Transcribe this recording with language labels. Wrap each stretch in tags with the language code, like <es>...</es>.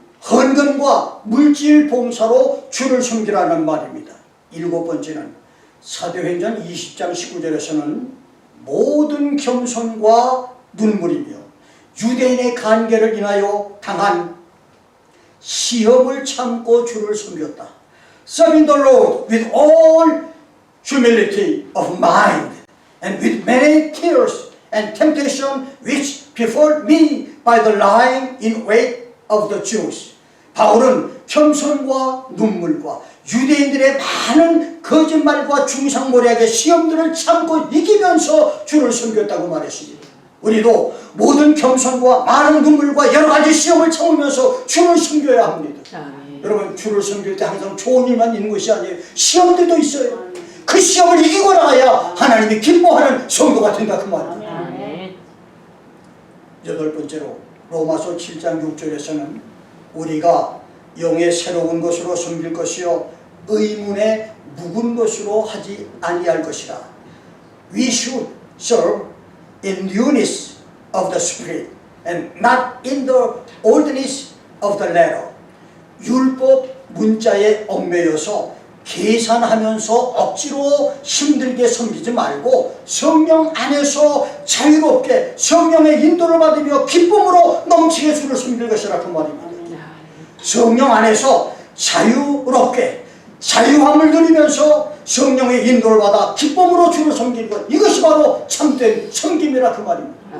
<ko>헌금과 물질 봉사로 주를 섬기라는 말입니다. 일곱 번째는 사도행전 20장 19절에서는 모든 겸손과 눈물이며 유대인의 간계를 인하여 당한 시험을 참고 주를 섬겼다.</ko> <en>Serving the Lord with all humility of mind and with many tears and temptation which befell me by the lying in wait of the Jews.</en> <ko>바울은 겸손과 눈물과 유대인들의 많은 거짓말과 중상모략의 시험들을 참고 이기면서 주를 섬겼다고 말했습니다. 우리도 모든 겸손과 많은 눈물과 여러 가지 시험을 참으면서 주를 섬겨야 합니다. 아멘. 여러분, 주를 섬길 때 항상 좋은 일만 있는 것이 아니에요. 시험들도 있어요. 그 시험을 이기고 나가야 하나님이 기뻐하는 성도가 된다 그 말입니다. 아멘. 여덟 번째로 로마서 7장 6절에서는 우리가 영의 새로운 것으로 섬길 것이요 의문의 묵은 것으로 하지 아니할 것이라.</ko> <en>We should serve in newness of the spirit and not in the oldness of the letter.</en> <ko>율법 문자에 얽매여서 계산하면서 억지로 힘들게 섬기지 말고 성령 안에서 자유롭게 성령의 인도를 받으며 기쁨으로 넘치게 주를 섬길 것이라 그 말입니다. 성령 안에서 자유롭게 자유함을 누리면서 성령의 인도를 받아 기쁨으로 주를 섬기는 것, 이것이 바로 참된 섬김이라 그 말입니다.</ko>